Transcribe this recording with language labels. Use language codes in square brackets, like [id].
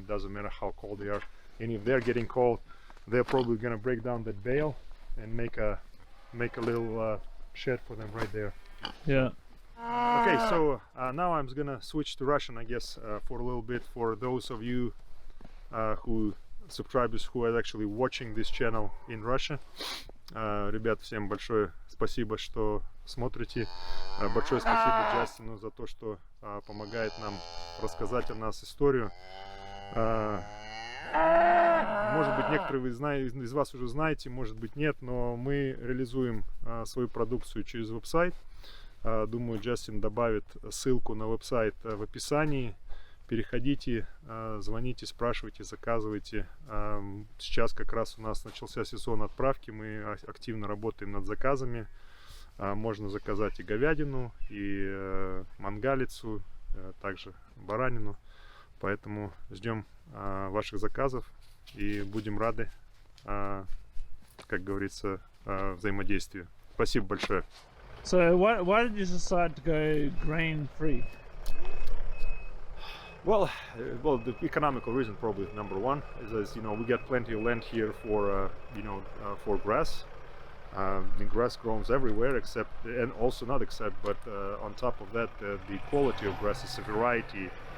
[en] It doesn't matter how cold they are, and if they're getting cold, they're probably gonna break down that bale and make a little shed for them right there. Yeah. Okay, so now I'm gonna switch to Russian, I guess, for a little bit, for those of you subscribers who are actually watching this channel in Russia. [ru] Ребят, всем большое спасибо, что смотрите. Большое спасибо Джастину за то, что помогает нам рассказать о нас историю. Может быть, некоторые из вас уже знаете, может быть нет, но мы реализуем свою продукцию через веб-сайт. Думаю, Джастин добавит ссылку на веб-сайт в описании. Переходите, звоните, спрашивайте, заказывайте. Сейчас как раз у нас начался сезон отправки, мы активно работаем над заказами. Можно заказать и говядину, и мангалицу, также баранину. Поэтому ждем ваших заказов и будем рады, как говорится, взаимодействию. Спасибо большое. [en] So why did you decide to go grain free? Well, the economical reason probably number one is, you know, we get plenty of land here for for grass. The grass grows everywhere except, and also not except, but on top of that, the quality of grass is a variety.